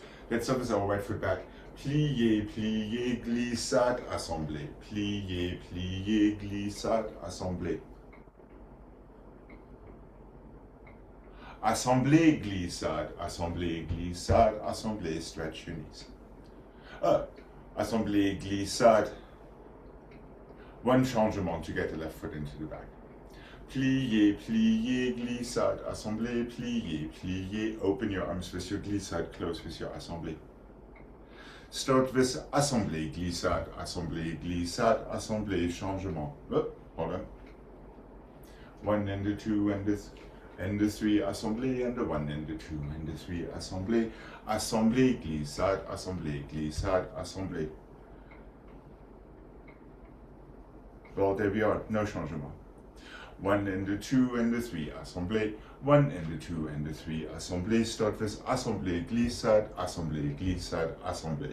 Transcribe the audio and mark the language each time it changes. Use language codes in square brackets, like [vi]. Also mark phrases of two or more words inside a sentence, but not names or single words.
[en] Let's start with our right foot back. [fr] Plié, plié, glissade, assemblée. Plié, plié, glissade, assemblée. Assemblée, glissade, assemblée, glissade, assemblée, [en] stretch your knees. [fr] Assemblée, glissade. [en] One changement to get the left foot into the back. [fr] Plié, plié, glissade, assemblée, plié, plié. [en] Open your arms with your glissade, close with your assemblée. Start with [fr] assemblée, glissade, assemblée, glissade, assemblée, changement. [en] Oh, hold on. 1 and the 2 and the 3, assemblée, and the 1 and the 2 and the 3, [fr] assemblée, assemblée, glissade, assemblée, glissade, assemblée. [en] Well, there we are, no changement. 1 and the 2 and the 3, assemblée, 1 and the 2 and the 3, assemblée. Start with [fr] assemblée, glissade, assemblée, glissade, assemblée.